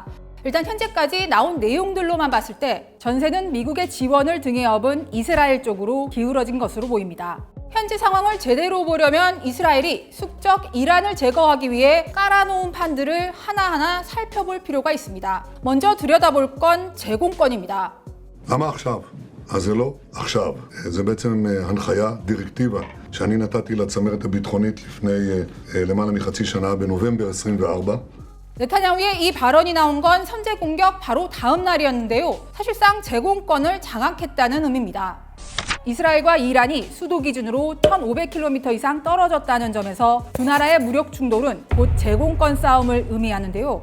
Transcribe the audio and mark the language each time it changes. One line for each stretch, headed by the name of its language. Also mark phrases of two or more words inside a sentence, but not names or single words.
Korean: 일단 현재까지 나온 내용들로만 봤을 때 전세는 미국의 지원을 등에 업은 이스라엘 쪽으로 기울어진 것으로 보입니다. 현재 상황을 제대로 보려면 이스라엘이 숙적 이란을 제거하기 위해 깔아놓은 판들을 하나하나 살펴볼 필요가 있습니다. 먼저 들여다볼 건 제공권입니다.
Hebrew: למה עכשיו? אז זה לא עכשיו. זה בעצם הנחיה, דירקטיבה, שאני נתתי לצמרת הביטחונית לפני למעלה מחצי שנה בנובמבר 24.
Korean: 네타냐후의 이 발언이 나온 건 선제 공격 바로 다음 날이었는데요. 사실상 제공권을 장악했다는 의미입니다. 이스라엘과 이란이 수도 기준으로 1,500km 이상 떨어졌다는 점에서 두 나라의 무력 충돌은 곧 제공권 싸움을 의미하는데요.